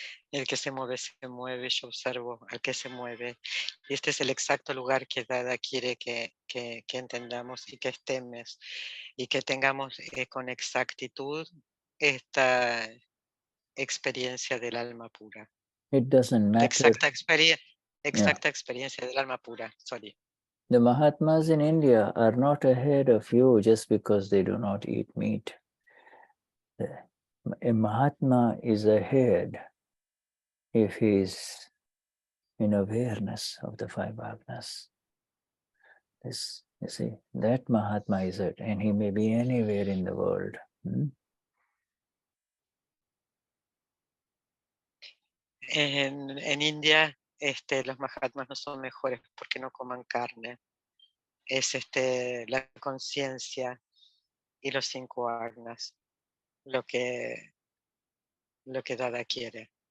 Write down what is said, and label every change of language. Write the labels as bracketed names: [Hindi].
[Spanish] El que se mueve, yo observo al que se mueve. Y este es el exacto lugar que Dada quiere que entendamos y que estemos y que tengamos con exactitud esta experiencia del alma pura. [English] It doesn't matter. [Spanish] Exacta experiencia del alma pura. [English] Sorry. The Mahatmas in India are not ahead of you just because they do not eat meat. A Mahatma is ahead if he is in awareness of the five bhavnas. This, you see, that Mahatma is it, and he may be anywhere in the world. [Spanish] En India, los Mahatmas no son mejores porque no coman carne. Es la conciencia y los 5 agnas lo que Dada quiere.